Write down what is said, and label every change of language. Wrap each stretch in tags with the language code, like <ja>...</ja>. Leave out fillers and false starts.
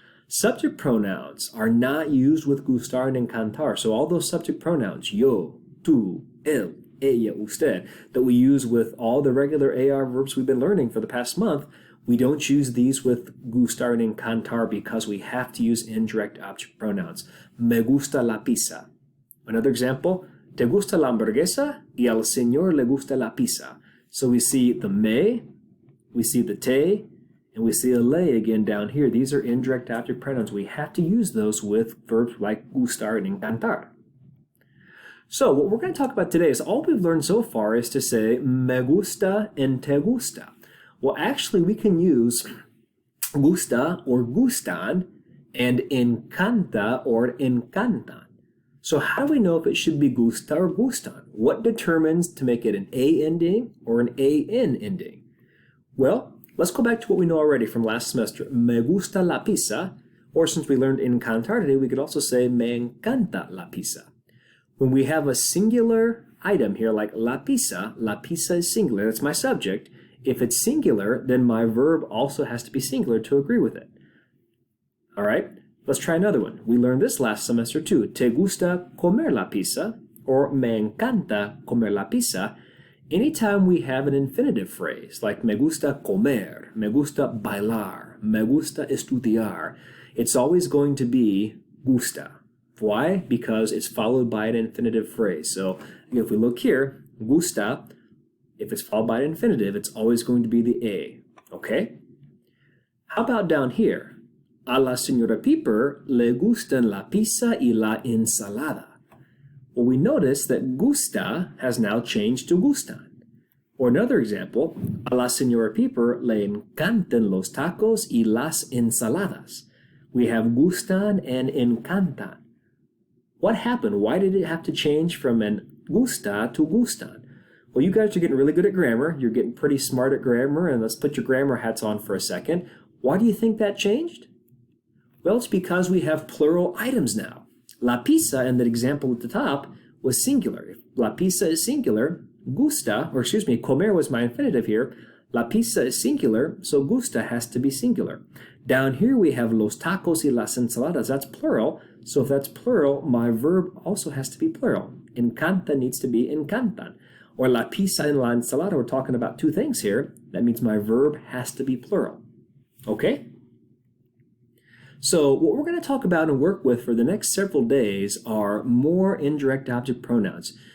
<en>Subject pronouns are not used with gustar and encantar. So all those subject pronouns, yo, tú, él, ella, usted, that we use with all the regular AR verbs we've been learning for the past month, we don't use these with gustar and encantar because we have to use indirect object pronouns.</en> <es>Me gusta la pizza.</es> <en>Another example,</en> <es>te gusta la hamburguesa y al señor le gusta la pizza.</es> <en>So we see the me, we see the te, and we see a le again down here. These are indirect object pronouns. We have to use those with verbs like gustar and encantar. So what we're going to talk about today is all we've learned so far is to say me gusta and te gusta. Well, actually, we can use gusta or gustan and encanta or encantan. So how do we know if it should be gusta or gustan? What determines to make it an A ending or an AN ending? Well, let's go back to what we know already from last semester.</en> <es>Me gusta la pizza,</es> <en>or since we learned encantar today, we could also say</en> <es>me encanta la pizza.</es> <en>When we have a singular item here like la pizza is singular, that's my subject. If it's singular, then my verb also has to be singular to agree with it. All right? Let's try another one. We learned this last semester too.</en> <es>Te gusta comer la pizza or me encanta comer la pizza.</es> <en>Anytime we have an infinitive phrase like</en> <es>me gusta comer, me gusta bailar, me gusta estudiar,</es> <en>it's always going to be gusta. Why? Because it's followed by an infinitive phrase. So if we look here, gusta, if it's followed by an infinitive, it's always going to be the A. Okay? How about down here?</en> <es>A la señora Piper le gustan la pizza y la ensalada.</es> <en>Well, we notice that gusta has now changed to gustan. Or another example,</en> <es>a la señora Piper le encantan los tacos y las ensaladas.</es> <en>We have gustan and encantan. What happened? Why did it have to change from an gusta to gustan? Well, you guys are getting really good at grammar. You're getting pretty smart at grammar, and let's put your grammar hats on for a second. Why do you think that changed? Well, it's because we have plural items now. La pizza in that example at the top was singular. If la pizza is singular, comer was my infinitive here. La pizza is singular, so gusta has to be singular. Down here we have</en> <es>los tacos y las ensaladas.</es> <en>That's plural. So if that's plural, my verb also has to be plural. Encanta needs to be encantan. Or la pizza and la ensalada, we're talking about two things here. That means my verb has to be plural. Okay? So what we're going to talk about and work with for the next several days are more indirect object pronouns.</en>